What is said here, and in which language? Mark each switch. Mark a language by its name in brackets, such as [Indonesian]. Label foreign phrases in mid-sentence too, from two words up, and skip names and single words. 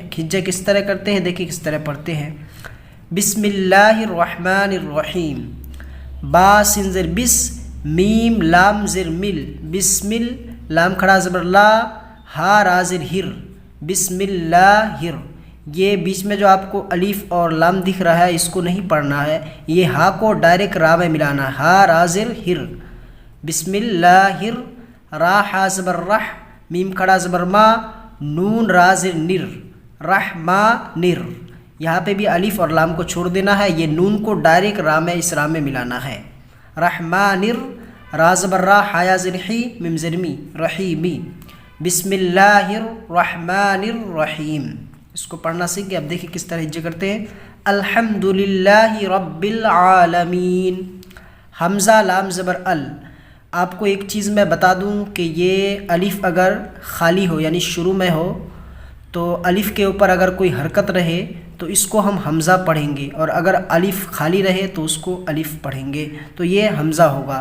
[Urdu] حجے کس طرح کرتے ہیں دیکھیں، کس طرح پڑھتے ہیں۔ [Arabic] بسم اللہ الرحمن الرحیم، [Urdu] با سین زر بس، میم لام زر مل، بسمل، لام کھڑا زبر لا، ہا را زر ہر، بسم اللہ ہر۔ یہ بیچ میں جو آپ کو الف اور لام دکھ رہا ہے، اس کو نہیں پڑھنا ہے، یہ ہا کو ڈائریکٹ را میں ملانا ہے، ہا را زر ہر، بسم اللہ ہر۔ را ہا زبر رح، میم کھڑا زبر ما، نون را زر نر، رحمانر۔ یہاں پہ بھی الف اور لام کو چھوڑ دینا ہے، یہ نون کو ڈائریکٹ را میں، اس را میں ملانا ہے۔ رحمانر، را زبر را، حیا زر حی، میم زر می، رحیمی، [Arabic] بسم اللہ الرحمن الرحیم۔ [Urdu] اس کو پڑھنا سیکھ گئے۔ اب دیکھیں کس طرح حجے کرتے ہیں۔ [Arabic] الحمدللہ رب العالمین، [Urdu] حمزہ لام زبر ال۔ آپ کو ایک چیز میں بتا دوں کہ یہ الف اگر خالی ہو، یعنی شروع میں ہو، تو الف کے اوپر اگر کوئی حرکت رہے تو اس کو ہم حمزہ پڑھیں گے، اور اگر الف خالی رہے تو اس کو الف پڑھیں گے، تو یہ حمزہ ہوگا۔